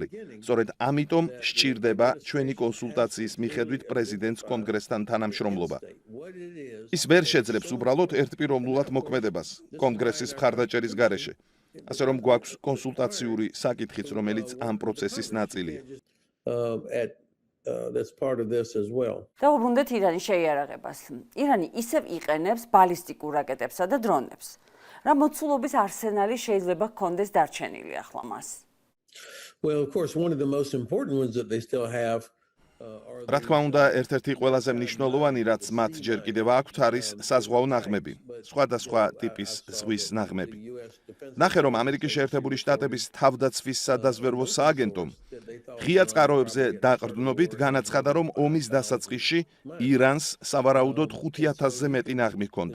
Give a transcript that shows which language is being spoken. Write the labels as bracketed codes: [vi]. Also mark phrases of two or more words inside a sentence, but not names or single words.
[ka] სწორედ ამიტომ სჭირდება ჩვენი კონსულტაციის მიხედვით პრეზიდენტს კონგრესთან თანამშრომლობა. ის ვერ შეძლებს უბრალოდ ერთპიროვნულად მოქმედებას კონგრესის მხარდაჭერის გარეშე. ასე რომ გვაქვს კონსულტაციური საკითხიც, რომელიც ამ პროცესის ნაწილია. [en] That's part of this as well. [ka] დავუბრუნდეთ ირანის შეიარაღებას. ირანი ისევ იყენებს ბალისტიკურ რაკეტებსა და დრონებს. რა მოცულობის არსენალი შეიძლება ჰქონდეს დარჩენილი ახლა მას? [en] Well, of course, one of the most important ones that they still have [ka] რა თქმა უნდა, ერთ-ერთი ყველაზე მნიშვნელოვანი, რაც მათ ჯერ კიდევ აქვთ, არის საზღვაო ნაღმები, სხვადასხვა ტიპის ზღვის ნაღმები. ნახე, რომ ამერიკის შეერთებული შტატების თავდაცვის სადაზვერვო სააგენტომ ღია წყაროებზე დაყრდნობით განაცხადა, რომ ომის დასაწყისში ირანს სავარაუდოდ 5,000-ზე მეტი ნაღმი ჰქონდა.